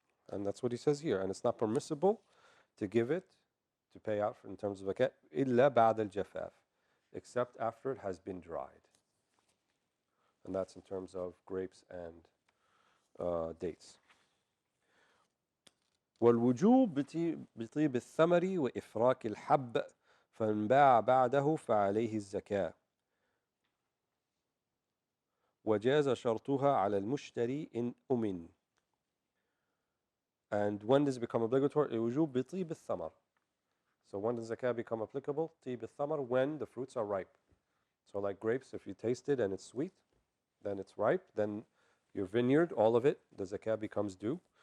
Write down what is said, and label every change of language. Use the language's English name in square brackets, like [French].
[English] And that's what he says here. And it's not permissible to give it, to pay out in terms of zakat, [Arabic] إِلَّا بَعْدَ الْجَفَافِ, [English] except after it has been dried. And that's in terms of grapes and dates. [Arabic] والوجوب بطيب الثمر وإفراك الحب فمن باع بعده فعليه الزكاة وجاز شرطها على المشتري إن أمن. [English] And when does it become obligatory? [Arabic] الوجوب بطيب الثمر. [English] So when does zakah become applicable? [Arabic] طيب الثمر, [English] when the fruits are ripe. So like grapes, if you taste it and it's sweet, then it's ripe, then your vineyard, all of it, the zakah becomes due.